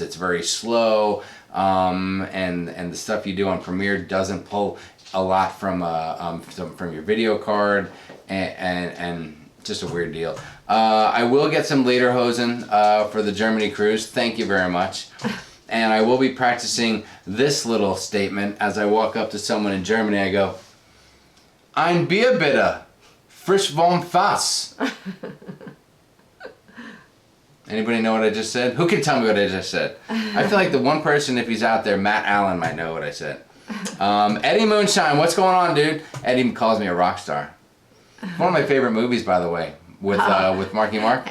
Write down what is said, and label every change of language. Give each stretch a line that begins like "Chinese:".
English: It's very slow, and the stuff you do on Premiere doesn't pull a lot from your video card, and just a weird deal. I will get some lederhosen for the Germany cruise. Thank you very much. And I will be practicing this little statement as I walk up to someone in Germany.
German: I go, Ein Bier bitte, frisch vom Fass.
English: Anybody know what I just said? Who can tell me what I just said? I feel like the one person, if he's out there, Matt Allen, might know what I said. Eddie Moonshine, what's going on, dude? Eddie calls me a rock star. One of my favorite movies, by the way, with Marky Mark.